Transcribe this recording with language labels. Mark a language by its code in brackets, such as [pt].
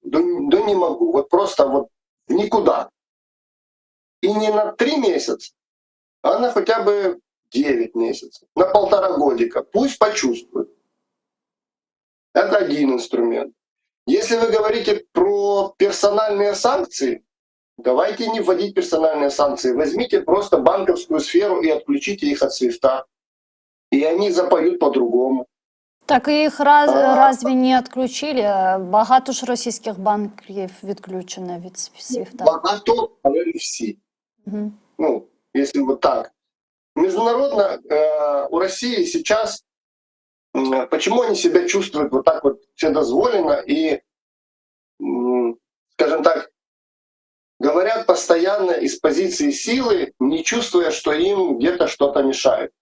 [ru] Да не могу, вот просто вот в никуда. И не на 3 месяца, а на хотя бы 9 месяцев, на 1,5 годика. Пусть почувствует. Это один инструмент. Если вы говорите про персональные санкции, давайте не вводить персональные санкции. Возьмите просто банковскую сферу и отключите их от свифта. И они запоют по-другому. [uk] Так їх разве не відключили? Багато ж російських банків відключено від свифта. Багато, але не всі. [ru] Ну, если вот так. Международно у России сейчас, почему они себя чувствуют вот так вот вседозволенно и, скажем так, говорят постоянно из позиции силы, не чувствуя, что им где-то что-то мешает.